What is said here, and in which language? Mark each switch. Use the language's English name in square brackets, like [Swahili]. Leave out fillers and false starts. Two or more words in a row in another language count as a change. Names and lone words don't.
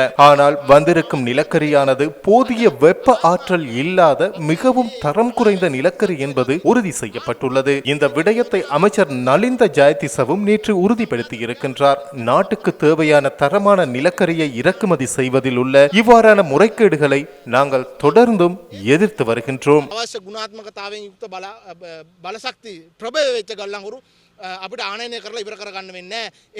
[Tamil] ஆனால் வந்திருக்கும் நிலக்கரியானது போதிய வெப்ப ஆற்றல் இல்லாத மிகவும் தரம் குறைந்த நிலக்கரி என்பது உறுதி செய்யப்பட்டுள்ளது. இந்த விடயத்தை அமைச்சர் நலிந்த ஜெயதிசவும் நேற்று உறுதிப்படுத்தி இருக்கின்றார். நாட்டுக்கு தேவையான தரமான நிலக்கரியை இறக்குமதி செய்வதில் உள்ள இவ்வாறான முறைகேடுகளை நாங்கள் தொடர்ந்தும் எதிர்த்து வருகின்றோம். [Sinhala] අවශ්‍ය ගුණාත්මකතාවයෙන් යුක්ත බලශක්ති ප්‍රබල වෙච්ච ගල්ලංගුරු අපිට ආනයනය කරලා ඉවර කරගන්න වෙන්නේ නැහැ.